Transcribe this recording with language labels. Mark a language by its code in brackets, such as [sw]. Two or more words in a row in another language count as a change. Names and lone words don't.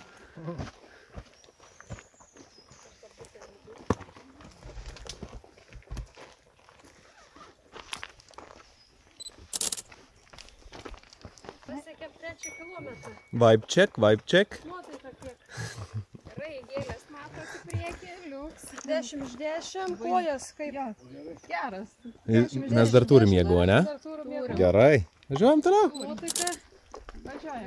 [lt] Pasiekėm 3 kilometrą. [en] Vibe check, vibe check. [lt] Nuotaika kiek? Gerai, gėlės matosi priekį, liuks. 10 iš 10, kojas kaip. Geras. Mes dar turim jėgų, ne? Dar turim jėgų. Gerai. Važiuojam toliau. Nuotaika. Važiuojam.